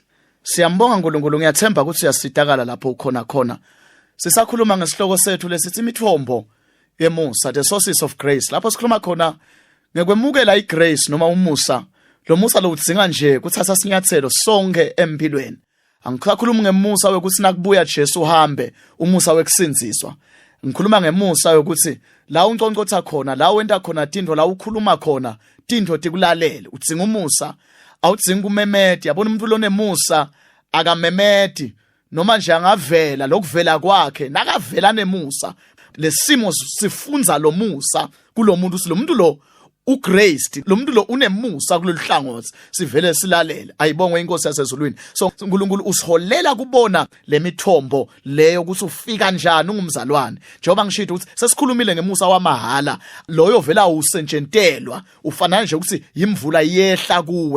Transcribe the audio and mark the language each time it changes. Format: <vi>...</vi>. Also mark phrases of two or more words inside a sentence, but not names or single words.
<ss>Siyambonga uNkulunkulu, ngiyathemba ukuthi uyasitakala lapho ukhona khona. Sisakhuluma ngesihloko sethu lesithi imithombo yemusa,</ss> <en>the sources of grace.</en> <ss>Lapho sikhuluma khona ngekwemukela igrace noma umusa. Lo musa lo udzinga nje kuthatha sinyathelo sonke empilweni. Angikhuluma ngemusa wekuthi nakubuya Jesu uhambe, umusa wekusinziswa. Ngikhuluma ngemusa ukuthi la unconcotha khona, la wenda khona tinto, la ukhuluma khona tinto tikulalele. Udzinga umusa, awudzinga umemedi. Yabona umuntu lonemusa akamemedi noma nje angavela lokuvela kwakhe nakavela nemusa. Lesimo sifunza lo musa kulo muntu, lo muntu lo ugraced, lo muntu lo unemusa kulolu hlangothi, sivele silalele. Ayibongwe inkosi yasezulwini. So uNkulunkulu usiholela kubona lemithombo leyo ukuthi ufika kanjani ungumzalwane. Njengoba ngishilo ukuthi sesikhulumile ngemusa wamahala, loyo vela usentshentelwa, ufana nje ukuthi imvula yehla kuwe.</ss>